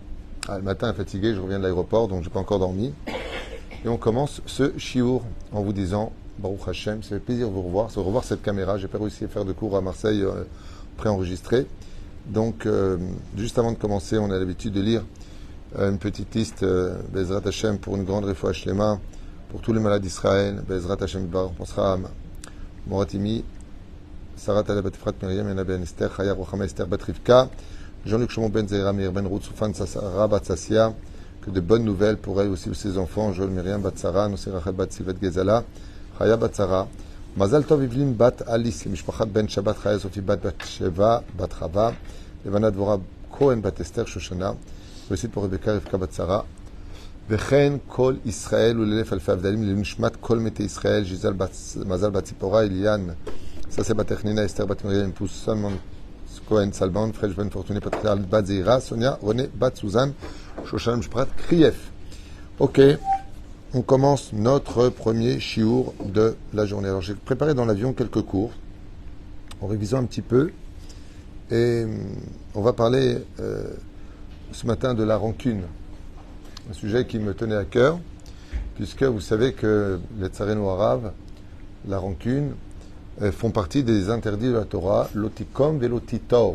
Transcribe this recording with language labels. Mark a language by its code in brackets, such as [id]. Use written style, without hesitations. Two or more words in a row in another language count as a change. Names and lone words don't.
[fr] Le matin, fatigué, je reviens de l'aéroport, donc je n'ai pas encore dormi. Et on commence ce shiur en vous disant, [he] ברוך השם, [fr] ça fait plaisir de vous revoir, de revoir cette caméra. J'ai pas réussi à faire de cours à Marseille préenregistré. Donc, juste avant de commencer, on a l'habitude de lire une petite liste, [he] בעזרת השם, [fr] pour une grande [he] רפואה שלמה, [fr] pour tous les malades d'Israël. [he] בעזרת השם, [fr] on pensera à Moratimi, Sarat Alabat Efrat Miriam, Yana Ben Esther, Chaya Rochama Esther Bat Rivka, Jean-Luc Shimon Ben Zeira, Mir Ben Ruth, Soufan Sarah Bat Sassia, que de bonnes nouvelles pour elle aussi, ses enfants, Joël Miriam Bat Sarah, Nosé Rachel Bat Silvet Gezala, Chaya Bat Sarah, Mazal Tov Ivlin Bat Alice, Mishpachat Ben Shabbat, Chaya Sophie Bat Sheva, Bat Chava, Levana Dvora Cohen Bat Esther Shoshana, aussi pour Rebecca Rivka Bat Sarah, [he] וכן כל ישראל [fr] ou l'élève Alfa Avdalim, [he] לנשמת כל מתי ישראל, [fr] Gisal Mazal Bat Zipora, Eliane, Sase Bat Echnina, Esther Bat Miriam, Pousse Salman Cohen Salman, Frej Ben Fortuné, Patrial Bat Zeira, Sonia, René Bat Suzanne, Shoshana Mishprat, Krief. Ok. On commence notre premier shiur de la journée. Alors j'ai préparé dans l'avion quelques cours, en révisant un petit peu, et on va parler ce matin de la rancune, un sujet qui me tenait à cœur, puisque vous savez que les Tsareno arabes, la rancune, font partie des interdits de la Torah, [he] לא תקום ולא תטור.